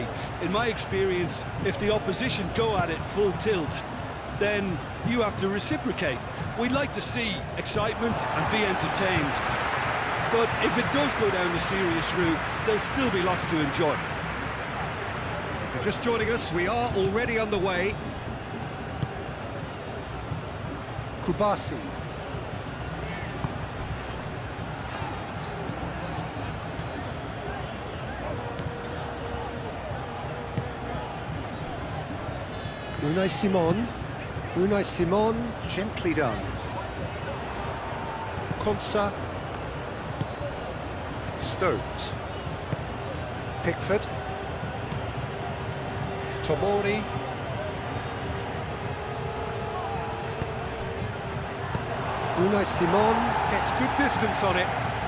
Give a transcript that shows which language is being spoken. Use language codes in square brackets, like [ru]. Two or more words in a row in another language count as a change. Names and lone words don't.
[en] In my experience, if the opposition go at it full tilt, then you have to reciprocate. We'd like to see excitement and be entertained, but if it does go down the serious route, there'll still be lots to enjoy. If you're just joining us, we are already underway. Kubasi. Unai Simon. Unai Simon, gently done. Konsa. Stones. Pickford. Tomori. Unai Simon gets good distance on it.